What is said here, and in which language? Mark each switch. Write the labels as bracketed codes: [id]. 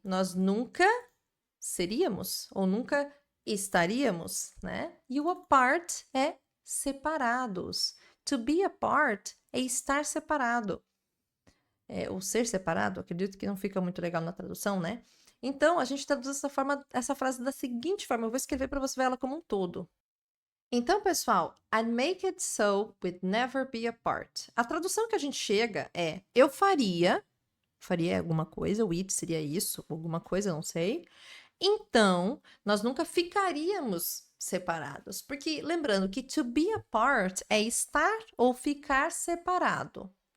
[pt] Nós nunca seríamos ou nunca estaríamos, né? E o apart é separados. [en] To be apart [pt] é estar separado. Ou ser separado, acredito que não fica muito legal na tradução, né? Então, a gente traduz essa frase da seguinte forma, eu vou escrever para você ver ela como um todo. Então, pessoal, [en] I'd make it so we'd never be apart. [pt] A tradução que a gente chega é, eu faria alguma coisa, o it seria isso, alguma coisa, não sei. Então, nós nunca ficaríamos separados. Porque, lembrando que [en] to be apart [pt] é estar ou ficar separado.